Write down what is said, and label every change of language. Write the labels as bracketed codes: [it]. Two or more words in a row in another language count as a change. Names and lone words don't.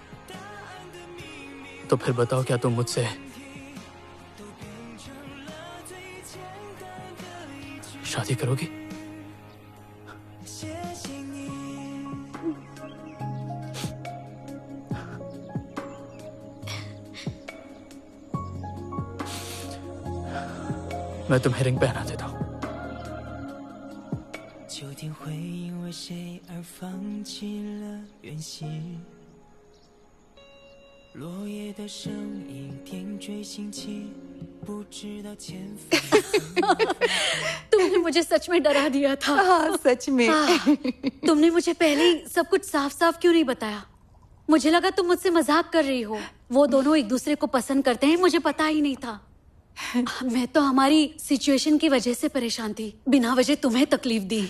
[hi] तो फिर बताओ, क्या तुम मुझसे शादी करोगी? मैं तुम्हें रिंग पहना देता हूं। [zh] 秋天会因为谁而放弃了远行，落叶的声音点缀心情，不知道前方。 [hi] तुमने मुझे सच में डरा दिया था। हाँ, सच में। तुमने मुझे पहले ही सब कुछ साफ साफ क्यों नहीं बताया? मुझे लगा तुम मुझसे मजाक कर रही हो। वो दोनों एक दूसरे को पसंद करते हैं, मुझे पता ही नहीं था। मैं तो हमारी सिचुएशन की वजह से परेशान थी, बिना वजह तुम्हें तकलीफ दी।